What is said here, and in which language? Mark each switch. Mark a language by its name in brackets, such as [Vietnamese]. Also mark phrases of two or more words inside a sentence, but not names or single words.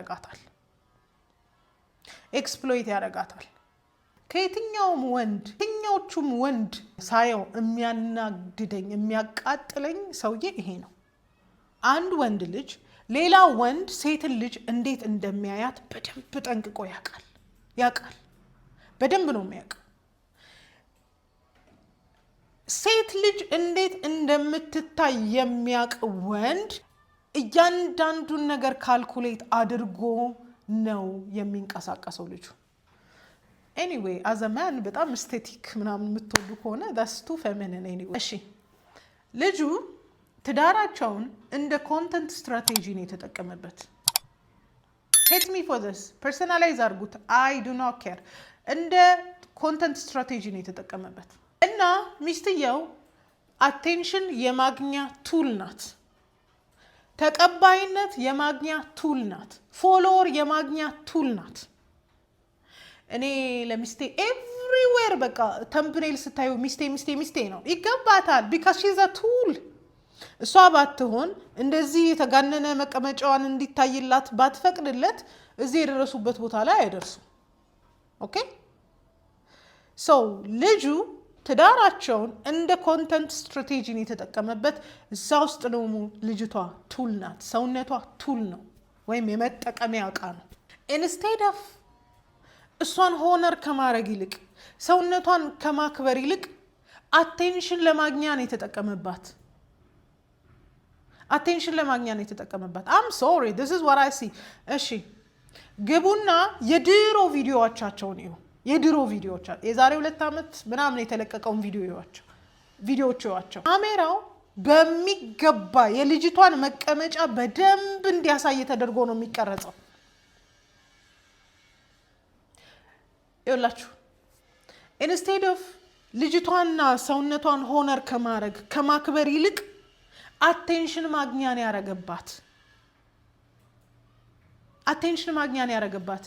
[Amharic] ያረጋታል ከየትኛውም ወንድ ሳየው የሚያናድደኝ የሚያቃጥለኝ ሰውዬ ይሄ ነው አንድ ወንድ ልጅ ሌላ ወንድ ሴትን ልጅ እንዴት እንደሚያያት በደንብ ጠንቅቆ ያውቃል በደንብ ነው የሚያውቀው ሴት ልጅ እንዴት እንደምትታይ የሚያውቅ ወንድ እያንዳንዱን ነገር ካልኩሌት አድርጎ ነው የሚንቀሳቀሰው ልጁ [English] anyway as a man [Amharic] በጣም ኤስቴቲክ ምናምን የምትወዱ ከሆነ [English] that's too feminine anyway [Amharic] እሺ ልጁ ትዳራቸውን እንደ [English] content strategy [Amharic] ነው የተጠቀመበት [English] hate me for this [Amharic] personalize አድርጉት [English] I do not care [Amharic] እንደ [English] content strategy [Amharic] ነው የተጠቀመበት እና ሚስትየው አቴንሽን የማግኛ ቱል ናት ተቀባይነት የማግኛ ቱል ናት ፎሎወር የማግኛ ቱል ናት እኔ ለሚስቴ ኤቭሪዌር በቃ ተምብኔል ስታዩ ሚስቴ ነው ይገባታል [English] because she's a tool [Amharic] እሷ ባትሆን እንደዚህ የተጋነነ መቀመጫዋን እንዲታይላት ባትፈቅድለት እዚህ የደረሱበት ቦታ ላይ አይደርሱ [English] okay so [Amharic] ልጁ ትዳራቸውን እንደ [English] content strategy [Amharic] ነው የተጠቀመበት እዛ ውስጥ ነው ልጅቷ ቱል ናት ሰውነቷ ቱል ነው ወይም የመጠቀሚያ ዕቃ ነው [English] instead of [Amharic] እሷን ሆነር ከማድረግ ይልቅ ሰውነቷን ከማክበር ይልቅ አቴንሽን ለማግኛ ነው የተጠቀመባት [English] I'm sorry this is what I see [Amharic] እሺ ግቡና የድሮ ቪዲዮዎቻቸውን እዩ የድሮ ቪዲዮዎች አሉ። የዛሬ 2 ዓመት ምናምን የተለቀቀውን ቪዲዮዎች ያቸው ካሜራው በሚገባ የልጅቷን መቀመጫ በደንብ እንዲያሳይ ተደርጎ ነው የሚቀረጸው። ይኸውላችሁ [English] instead of [Amharic] ልጅቷና ሰውነቷን ሆነር ከማክበር ይልቅ አቴንሽን ማግኛን ያረገባት